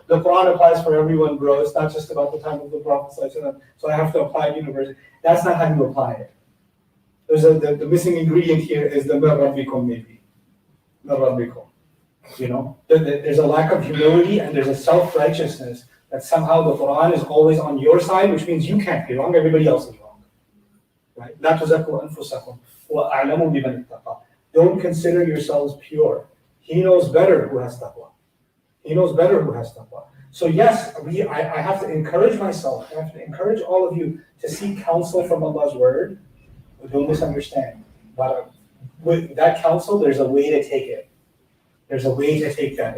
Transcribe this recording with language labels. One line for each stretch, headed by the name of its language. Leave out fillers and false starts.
English: The Quran applies for everyone, bro. It's not just about the time of the Prophet, so I have to apply it universally. That's not how you apply it. the missing ingredient here is the min rabbikum maybe. Min rabbikum. You know, there's a lack of humility and there's a self-righteousness that somehow the Quran is always on your side, which means you can't be wrong, everybody else is wrong. Right?
Arabic: لا تزكوا أنفسكم وأعلم بمن اتقى.
English: Don't consider yourselves pure. He knows better who has taqwa. He knows better who has taqwa. So yes, I have to encourage myself, I have to encourage all of you to seek counsel from Allah's word. Don't misunderstand. But with that counsel, there's a way to take it. There's a way to take that.